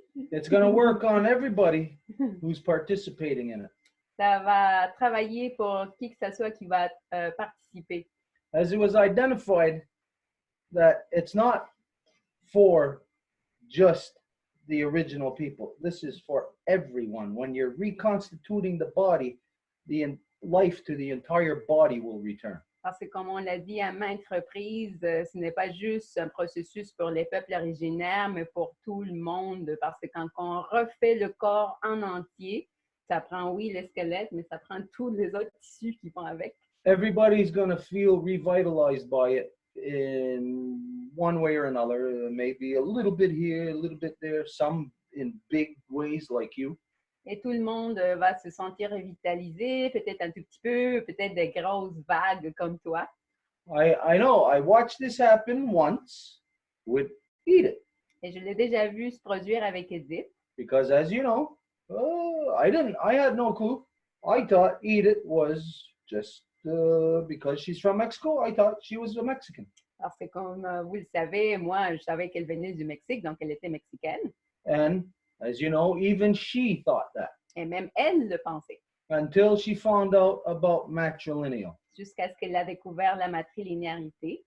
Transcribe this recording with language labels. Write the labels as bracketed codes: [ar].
[en] It's going to work on everybody who's participating in it. [fr] Ça va travailler pour qui que ce soit qui va participer. [en] As it was identified that it's not for just the original people. This is for everyone. When you're reconstituting the body, the life to the entire body will return. [fr] Parce que comme on l'a dit à maintes reprises, ce n'est pas juste un processus pour les peuples originaires, mais pour tout le monde. Parce que quand on refait le corps en entier, ça prend, oui, le squelette, mais ça prend tous les autres tissus qui vont avec. [en] Everybody's going to feel revitalized by it in one way or another. Maybe a little bit here, a little bit there, some in big ways like you. [fr] Et tout le monde va se sentir revitalisé, peut-être un tout petit peu, peut-être des grosses vagues comme toi. [en] I know. I watched this happen once with Edith. [fr] Et je l'ai déjà vu se produire avec Edith. [en] Because as you know, I had no clue. I thought Edith was just because she's from Mexico, I thought she was a Mexican. [fr] Parce que comme vous le savez, moi, je savais qu'elle venait du Mexique, donc elle était mexicaine. [en] And as you know, even she thought that. [fr] Et même elle le pensait. [en] Until she found out about matrilineal. [fr] Jusqu'à ce qu'elle a découvert la matrilinéarité.